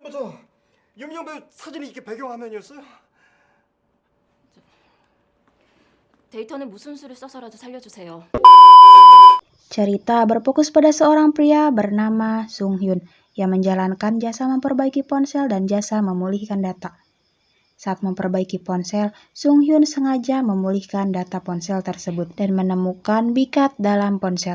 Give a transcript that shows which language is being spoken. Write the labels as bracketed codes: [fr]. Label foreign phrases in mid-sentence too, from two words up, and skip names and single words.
[ko] 저 윤미정 배우 사진이 이게 배경화면이었어요? 데이터는 무슨 수를 써서라도 살려주세요. [id] Cerita berfokus pada seorang pria bernama Sung Hyun yang menjalankan jasa memperbaiki ponsel dan jasa memulihkan data. Saat memperbaiki ponsel, Sung Hyun sengaja memulihkan data ponsel tersebut dan menemukan bikat dalam ponsel.